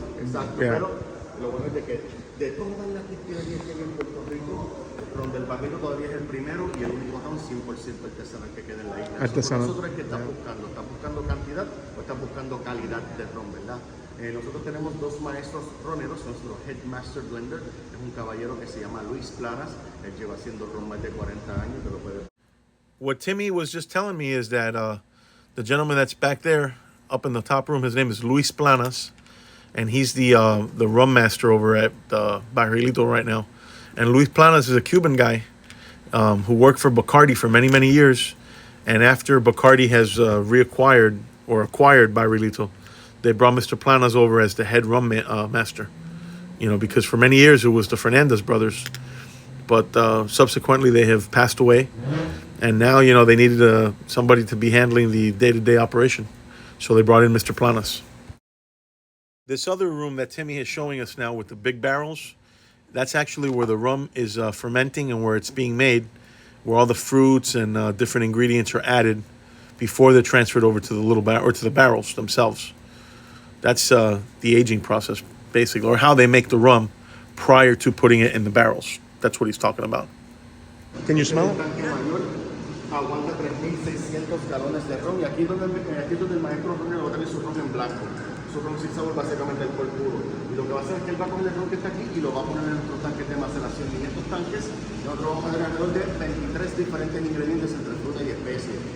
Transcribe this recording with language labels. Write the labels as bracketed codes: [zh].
[es] Exacto, pero lo bueno es de que de todas las destilerías que hay en Puerto Rico, el ron del Barrilito todavía es el primero y el único ron 100% artesanal que queda en la isla. Nosotros es que estás buscando cantidad o estás buscando calidad de ron, ¿verdad? Nosotros tenemos 2 maestros roneros, nuestro Headmaster Blender es un caballero que se llama Luis Planas, él lleva haciendo ron más de 40 años, te lo puede. [en] What Timmy was just telling me is that the gentleman that's back there up in the top room, his name is Luis Planas, and he's the rum master over at Barrilito right now. And Luis Planas is a Cuban guy who worked for Bacardi for many, many years. And after Bacardi has acquired Barrilito, they brought Mr. Planas over as the head rum master. You know, because for many years it was the Fernandez brothers. But subsequently they have passed away. And now, you know, they needed somebody to be handling the day-to-day operation. So they brought in Mr. Planas. This other room that Timmy is showing us now with the big barrels, that's actually where the rum is fermenting and where it's being made, where all the fruits and different ingredients are added before they're transferred over to the little or to the barrels themselves. That's the aging process, basically, or how they make the rum prior to putting it in the barrels. That's what he's talking about. Can you smell it? [es] Aguanta 3,600 galones de ron y aquí donde el maestro ronero va a tener su ron en blanco. Su ron sin sabor básicamente alcohol puro. Y lo que va a hacer es que él va a coger el ron que está aquí y lo va a poner en nuestros tanques de maceración. Y en estos tanques nosotros vamos a tener alrededor de 23 diferentes ingredientes entre fruta y especies.